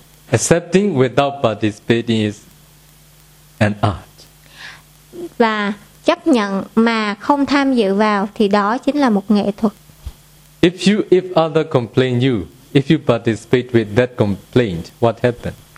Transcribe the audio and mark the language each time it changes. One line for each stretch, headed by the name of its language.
English: Accepting without participating is an art.
Vietnamese: Và chấp nhận mà không tham dự vào thì đó chính là một nghệ thuật.
English: If other complain you, if you participate with that complaint, what happened?